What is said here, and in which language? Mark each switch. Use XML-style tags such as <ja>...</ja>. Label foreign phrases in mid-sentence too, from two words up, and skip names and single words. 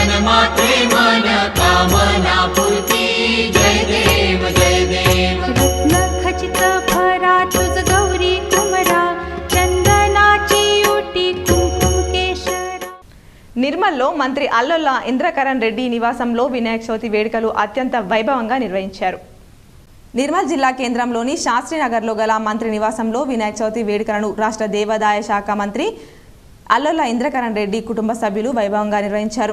<mr>मात्रे मन कामना पूर्ती जय देव जय देव रत्न खचित भरा तुझ गौरी कुमरा चंदनाची ओटी कुंकुम केशरा.</mr> <te>నిర్మల్లో మంత్రి అల్లోల ఇంద్రకరణ్ రెడ్డి నివాసంలో వినాయక చవితి వేడుకలు అత్యంత వైభవంగా నిర్వహించారు. నిర్మల్ జిల్లా కేంద్రంలోని శాస్త్రీనగర్లో గల మంత్రి నివాసంలో వినాయక చవితి వేడుకలను రాష్ట్ర దేవాదాయ శాఖ మంత్రి అల్లోల ఇంద్రకరణ్ రెడ్డి కుటుంబ సభ్యులు వైభవంగా నిర్వహించారు.</te>